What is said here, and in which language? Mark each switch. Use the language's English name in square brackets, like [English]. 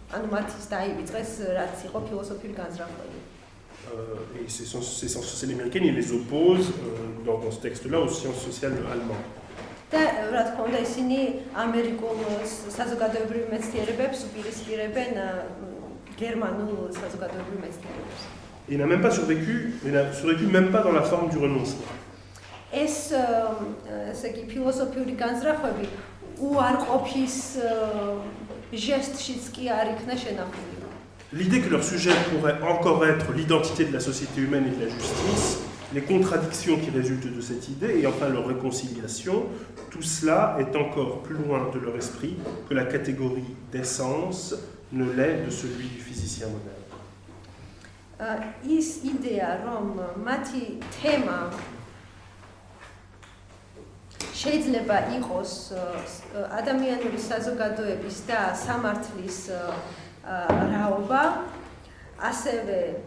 [Georgian] ანუ მათთვის დაივიწყეს, რაც იყო ფილოსოფიური განზრახვები. [French] Et ces sciences sociales américaines, ils les opposent dans ce texte-là aux sciences sociales allemandes. [Georgian] და რა თქმა უნდა, ისინი ამერიკულ საზოგადოებრივ მეცნიერებებს უპირისპირებენ გერმანულ საზოგადოებრივ მეცნიერებებს. [French] Il n'a même pas survécu, il n'a survécu même pas dans la forme du renoncement. [Georgian] ეს, ესე იგი, ფილოსოფიური განზრახვები უარყოფის ჟესტშიც კი არ იქნა შენახული. [French] L'idée que leur sujet pourrait encore être l'identité de la société humaine et de la justice, les contradictions qui résultent de cette idée et enfin leur réconciliation, tout cela est encore plus loin de leur esprit que la catégorie d'essence ne l'est de celui du physicien moderne. [Georgian] ის იდეა, რომ მათი თემა შეიძლება იყოს ადამიანური საზოგადოების და სამართლის რაობა, ასევე